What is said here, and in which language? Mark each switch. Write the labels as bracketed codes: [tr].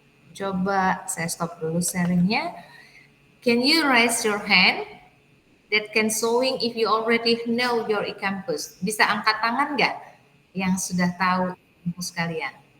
[id] Coba saya stop dulu sharingnya. [en] Can you raise your hand that can showing if you already know your e-kampus? [id] Bisa angkat tangan nggak yang sudah tahu kampus kalian?